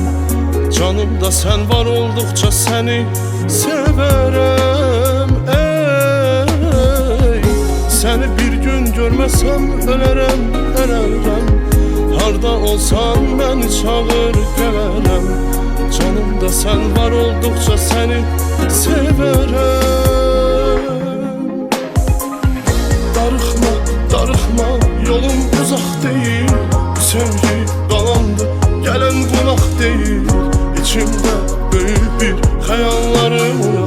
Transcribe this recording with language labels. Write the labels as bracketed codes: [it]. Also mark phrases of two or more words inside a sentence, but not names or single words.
[tr] Canımda sen var oldukça seni severəm. Seni bir gün görmezsem ölərəm, ölərəm. [az] Harda olsan beni çağır gələrəm. [tr] Canımda sen var oldukça seni severəm. [az] Darıxma, darıxma, yolum uzaq deyil. Bu sevgi qalandı, gələn qonaq deyil. İçimdə böyük bir xəyallarım var.